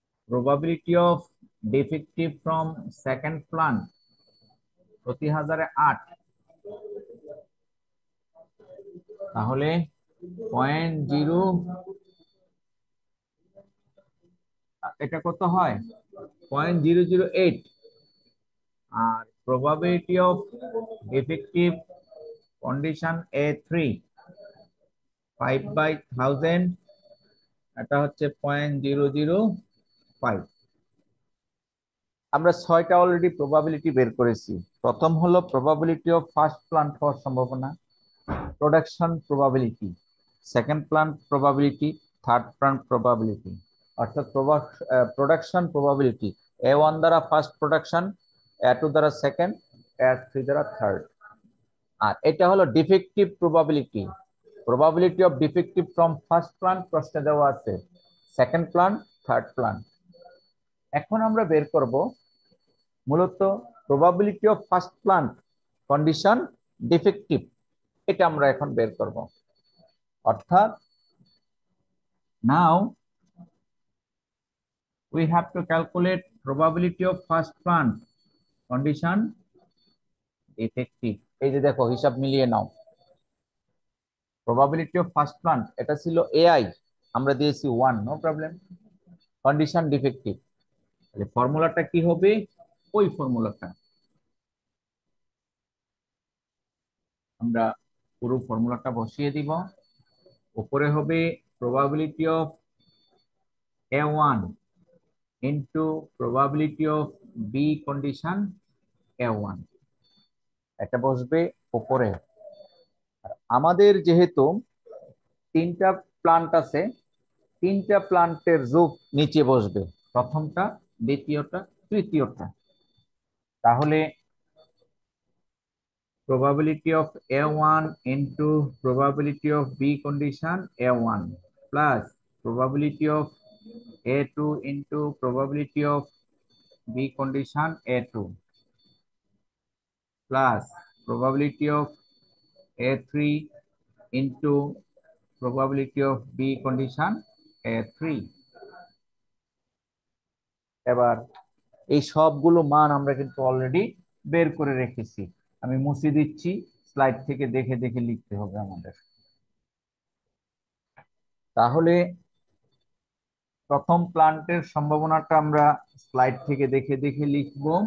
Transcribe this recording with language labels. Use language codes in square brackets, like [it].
[en] probability of defective from second plant [bn] প্রতি 1000-এ 8, তাহলে 0.0, এটা কত হয় 0.008। [en] আর probability of defective condition A3 5/1000, [bn] এটা হচ্ছে 0.005। আমরা 6টা অলরেডি প্রবাবিলিটি বের করেছি। প্রথম হলো প্রবাবিলিটি অফ ফার্স্ট প্লান্ট হওয়ার সম্ভাবনা, production probability, second plant probability, third plant probability, অর্থাৎ প্রোডাকশন প্রবাবিলিটি A1 দ্বারা ফার্স্ট প্রোডাকশন, A2 দ্বারা সেকেন্ড, A3 দ্বারা থার্ড। আর এটা হলো defective probability, probability of defective from first plant প্রশ্নে দেওয়া আছে, সেকেন্ড প্লান্ট, থার্ড প্লান্ট। এখন আমরা বের করব মূলত probability of first plant condition defective, এটা আমরা এখন বের করব। অর্থাৎ নাও [en] we have to calculate probability of first plant condition defective। [bn] এই যে দেখো হিসাব মিলিয়ে নাও, [en] probability of first plant [bn] এটা ছিল AI, আমরা দিয়েছি 1, নো প্রবলেম। কন্ডিশন ডিফেক্টিভ, তাহলে ফর্মুলাটা কি হবে? ওই ফর্মুলাটা আমরা পুরো ফর্মুলাটা বসিয়ে দিব। উপরে হবে [en] probability of A1 into probability of B condition A1, [bn] এটা বসবে উপরে। আমাদের যেহেতু 3টা প্লান্ট আছে, 3টা প্লান্টের যোগ নিচে বসবে, প্রথমটা, দ্বিতীয়টা, তৃতীয়টা। [en] তাহলে probability of A1 into probability of B condition A1 plus probability of A2 into probability of B condition A2 plus probability of A3 into probability of B condition A3। [bn] এবার এই সবগুলো মান আমরা কিন্তু অলরেডি বের করে রেখেছি, আমি মুছে দিচ্ছি, স্লাইড থেকে দেখে দেখে লিখতে হবে আমাদের। তাহলে প্রথম প্লান্টের সম্ভাবনাটা আমরা স্লাইড থেকে দেখে দেখে লিখব।